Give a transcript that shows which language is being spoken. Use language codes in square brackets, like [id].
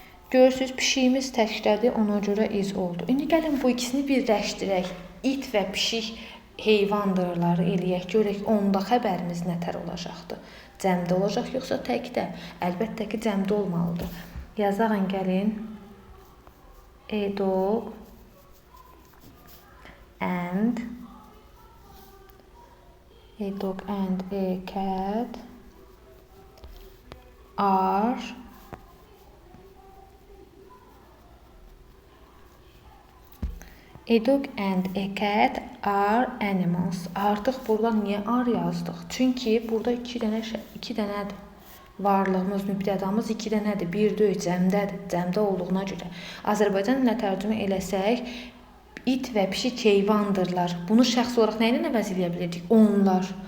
[az] Görürsünüz, pişiyimiz təkdədir, ona görə is oldu. İndi gəlin bu ikisini birləşdirək. İt və pişik heyvandırları eləyək, görək onda xəbərimiz nətər olacaqdır. Cəmdə olacaq, yoxsa təkdə? Əlbəttə ki, cəmdə olmalıdır. Yazağın gəlin. [en] A dog and a cat are A dog and a cat are animals. [az] Artıq burada niyə are yazdıq? Çünki burada iki dənədir. Varlığımız, mübtədamız 2 dənədir. Bir deyil, cəmdədir. Cəmdə olduğuna görə. Azərbaycan dilinə tərcümə eləsək, it və pişik heyvandırlar. Bunu şəxs olaraq nə ilə əvəz edə bilirdik? Onlar.